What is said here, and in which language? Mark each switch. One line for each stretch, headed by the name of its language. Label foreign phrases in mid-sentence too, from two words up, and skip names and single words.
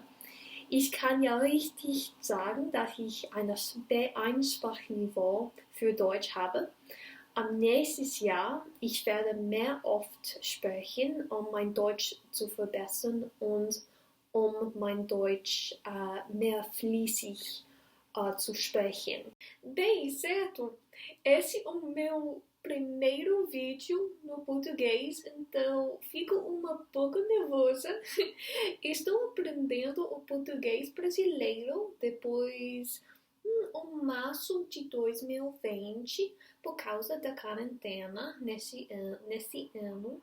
German: Ich kann ja richtig sagen, dass ich ein B1-Sprachniveau für Deutsch habe. Am nächsten Jahr, ich werde mehr oft sprechen, um mein Deutsch zu verbessern und um mein Deutsch mehr fließig zu sprechen.
Portuguese: Bem, certo? Esse é o meu primeiro vídeo no português, então fico um pouco nervosa. Estou aprendendo o português brasileiro depois em março de 2020, por causa da quarentena nesse ano.